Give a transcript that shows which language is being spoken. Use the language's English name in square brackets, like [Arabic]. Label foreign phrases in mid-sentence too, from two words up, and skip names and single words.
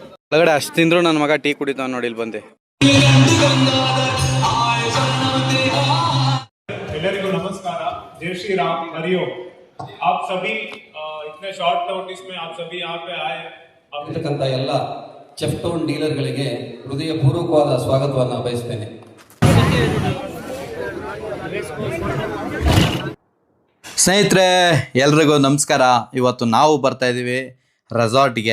[Hindi] ಒಳಗಡೆ ಅಷ್ಟು ತಿಂದ್ರು ನನ್ನ ಮಗ ಟೀ ಕುಡಿತಾವ ನೋಡಿ ಇಲ್ಲಿ ಬಂದೆ. ಎಲ್ಲರಿಗೂ ನಮಸ್ಕಾರ. जय श्री राम, हरिओम। आप सभी इतने [English] short notice [Hindi] में आप सभी यहाँ पे आए। [Kannada] ಆಗಿರ್ತಕ್ಕಂಥ ಎಲ್ಲ ಚೆಫ್ಟೌನ್ ಡೀಲರ್ಗಳಿಗೆ ಹೃದಯಪೂರ್ವಕವಾದ ಸ್ವಾಗತವನ್ನು ಬಯಸ್ತೇನೆ. ಸ್ನೇಹಿತರೆ ಎಲ್ರಿಗೂ ನಮಸ್ಕಾರ. ಇವತ್ತು ನಾವು ಬರ್ತಾ ಇದ್ದೀವಿ ರೆಸಾರ್ಟ್ಗೆ.